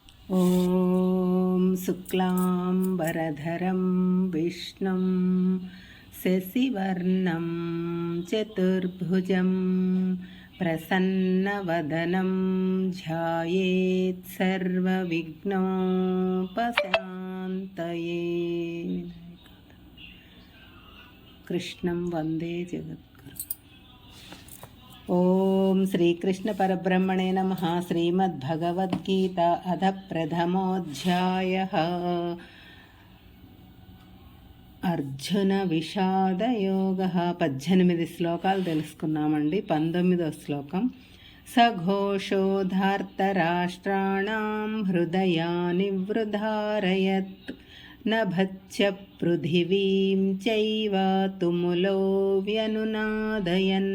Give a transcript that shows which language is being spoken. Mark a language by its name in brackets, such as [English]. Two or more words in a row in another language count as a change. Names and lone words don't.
[Sanskrit] ॐ शुक्लाम्बरधरं विष्णुं शशिवर्णं चतुर्भुजं प्रसन्नवदनं ध्यायेत् सर्वविघ्नोपशान्तये। कृष्णं वन्दे जगद्गुरुम्। ओम श्रीकृष्ण परब्रह्मणे नमः। श्रीमद्भगवद्गीता अध प्रथमोऽध्यायः। [Telugu] అర్జున విషాదయోగః 18 శ్లోకాలు తెలుసుకున్నామండి. 19వ శ్లోకం. [Sanskrit] సఘోషోధార్తరాష్ట్రాణం హృదయాని వృధారయత్ నభచ్చ పృథివీం చైవ తుములో వ్యనునాదయన్.